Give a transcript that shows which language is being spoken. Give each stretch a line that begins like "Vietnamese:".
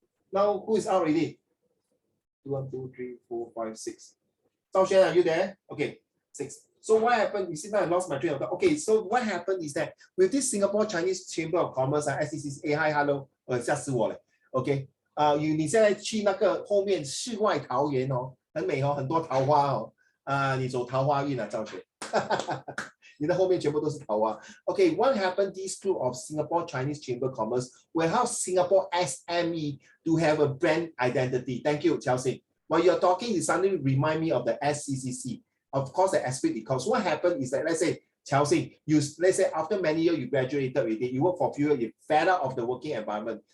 English: Now who is out already? 1, 2, 3, 4, 5, 6. Zhao Xuan, are you there? Okay, 6. So what happened? You see, now I lost my train of thought. Okay, so what happened is that with this Singapore Chinese Chamber of Commerce SCCC, hi hello，
Chinese: 吓死我了。 OK， 你现在去那个后面世外桃源哦，很美哦，很多桃花哦，你走桃花运啊，赵雪。你的后面全部都是桃花。
English: Okay, what happened? This group of Singapore Chinese Chamber of Commerce will help Singapore SME to have a brand identity. Thank you, Chelsea. While you're talking, it suddenly remind me of the SCCC. Of course, the esprit de corps. What happened is that, let's say, Chelsea, let's say after many years, you graduated already, you work for a few years, you're fed up of the working environment.